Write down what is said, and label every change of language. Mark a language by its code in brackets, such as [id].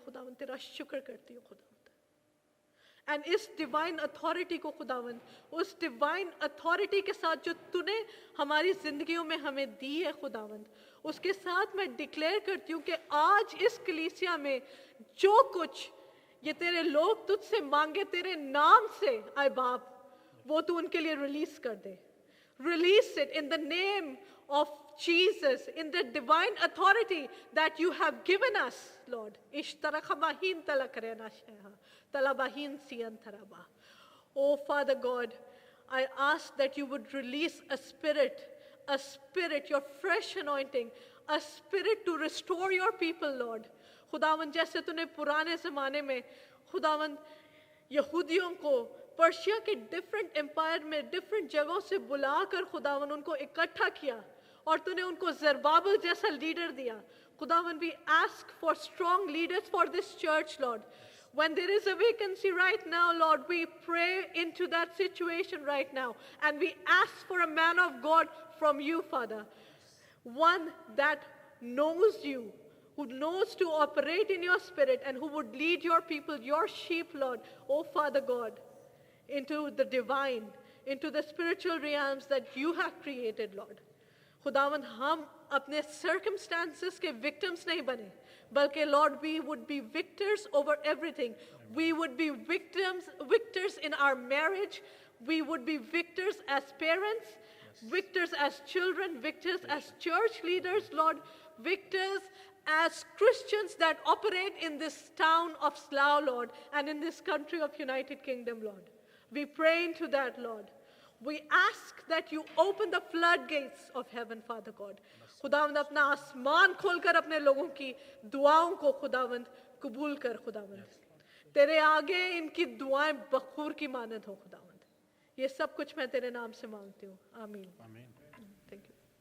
[hi] खुदावन तेरा शुक्र करती हूँ खुदावन। एंड इस डिवाइन अथॉरिटी को खुदावन, उस डिवाइन अथॉरिटी के साथ जो तूने हमारी जिंदगियों में हमें दी है खुदावन, उसके साथ मैं डिक्लेयर करती हूँ कि आज इस कलीसिया में जो कुछ ये तेरे लोग तुझसे मांगे तेरे नाम से, आए बाप, वो तू उनके लिए रिलीज कर दे। [en] Release it in the name of Jesus, in the divine authority that you have given us, Lord. Ishtarakamahin talakarena sheha, talabahin siyan taraba. Oh, Father God, I ask that you would release a spirit, a spirit, your fresh anointing, a spirit to restore your people, Lord. [hi] खुदावन जैसे तूने पुराने ज़माने में खुदावन यहूदियों को Persia के डिफरेंट एम्पायर में डिफरेंट जगहों से बुलाकर खुदावन उनको इकट्ठा किया और तूने उनको ज़रबाबेल जैसा लीडर दिया. [en] खुदावन, we ask for strong leaders for this church, Lord. When there is a vacancy right now, Lord, we pray into that situation right now. And we ask for a man of God from you, Father. One that knows you, who knows to operate in your spirit and who would lead your people, your sheep, Lord, oh Father God, into the divine, into the spiritual realms that you have created, Lord. [hi] खुदावन, हम अपने circumstances के victims नहीं बने, बल्कि [en] Lord, we would be victors over everything. We would be victors in our marriage. We would be victors as parents, victors as children, victors as church leaders, Lord, victors as Christians that operate in this town of Slough, Lord, and in this country of United Kingdom, Lord. We pray into that, Lord. We ask that you open the floodgates of heaven, Father God. [hi] खुदावंद अपना आसमान खोलकर अपने लोगों की दुआओं को खुदावंद कबूल कर खुदावंद. तेरे आगे इनकी दुआएं बखूर की मानद हो खुदावंद. ये सब कुछ मैं तेरे नाम से मांगती हूँ. आमीन. [en] Thank you.